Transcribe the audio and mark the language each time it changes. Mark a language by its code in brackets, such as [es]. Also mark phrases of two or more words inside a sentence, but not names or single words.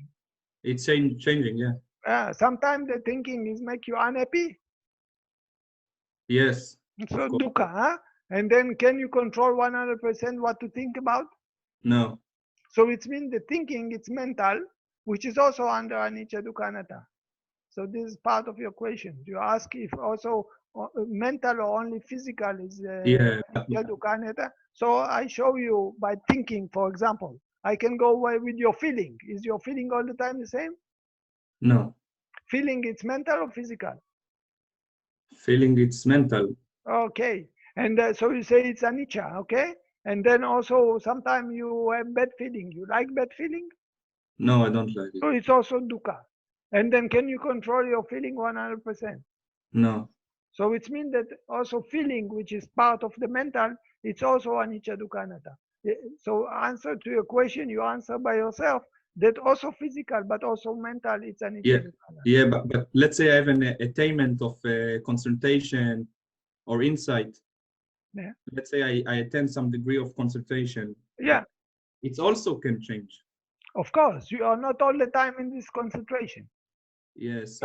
[en] It's changing, yeah. Sometimes the thinking is make you unhappy. Yes. So dukkha, huh? And then can you control 100% what to think about? No. So it means the thinking, it's mental, which is also under [pi] anicca, dukkha, anatta. [en] So this is part of your question. You ask if also mental or only physical is Yeah. [pi] anicca, dukkha, anatta. [en] So I show you by thinking, for example. I can go away with your feeling. Is your feeling all the time the same? No. Feeling it's mental or physical? Feeling it's mental. Okay. And so you say it's anicca, okay? And then also sometimes you have bad feeling. You like bad feeling? No, I don't like it. So it's also dukkha. And then can you control your feeling 100%? No. So it means that also feeling, which is part of the mental, it's also [pi] anicca, dukkha, anatta. [en] So answer to your question, you answer by yourself that also physical, but also mental, it's anicca, Yeah. [pi] dukkha, anatta. [en] Yeah, but let's say I have an attainment of concentration or insight. Yeah. Let's say I attain some degree of concentration. Yeah, It also can change. of course. You are not all the time in this concentration. Yeah, so